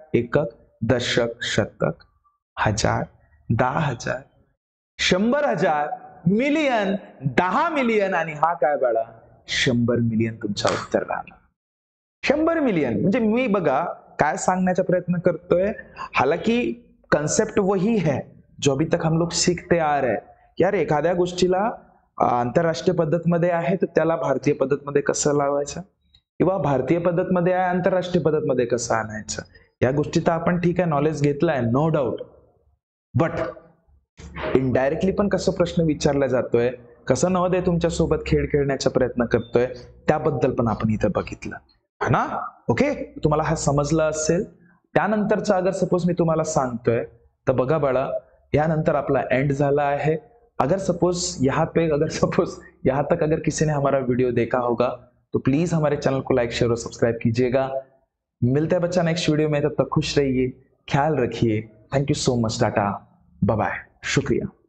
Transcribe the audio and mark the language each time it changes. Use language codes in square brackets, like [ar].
[mr] एकक, दशक, शतक, हजार, 10,000, 100,000, मिलियन, 10 मिलियन आणि हा काय बाळा? 100 मिलियन तुमचा उत्तर राहणार. 100 मिलियन म्हणजे मी बघा काय सांगण्याचा प्रयत्न करतोय. [hi] हालांकि कंसेप्ट वही है जो अभी तक हम लोग सीखते आ रहे हैं. [mr] यार एखाद्या गोष्टीला आंतरराष्ट्रीय पद्धतमध्ये आहे तर त्याला भारतीय पद्धतमध्ये कसं लावायचं, किंवा भारतीय पद्धतमध्ये आहे आंतरराष्ट्रीय पद्धतमध्ये कसं आणायचं, या गोष्टी तर आपण ठीक आहे नॉलेज घेतलाय, नो डाऊट. बट इनडायरेक्टली पण कसं प्रश्न विचारला जातोय, कसं नवोदय तुमच्या सोबत खेळ खेळण्याचा प्रयत्न करतोय, त्याबद्दल पण आपण इथं बघितलं है ना. ओके, तुम्हाला हा समजला असेल. त्यानंतरचा अगर सपोज मी तुम्हाला सांगतोय तर बघा बाळा, यानंतर आपला एंड झाला है. [hi] अगर सपोज यहाँ तक अगर किसी ने हमारा वीडियो देखा होगा तो प्लीज हमारे चैनल को लाइक, शेयर और सब्सक्राइब कीजिएगा. मिलते हैं बच्चा नेक्स्ट वीडियो में. तब तक खुश रहिए, ख्याल रखिए. Thank you so much. Tata, bye bye, शुक्रिया.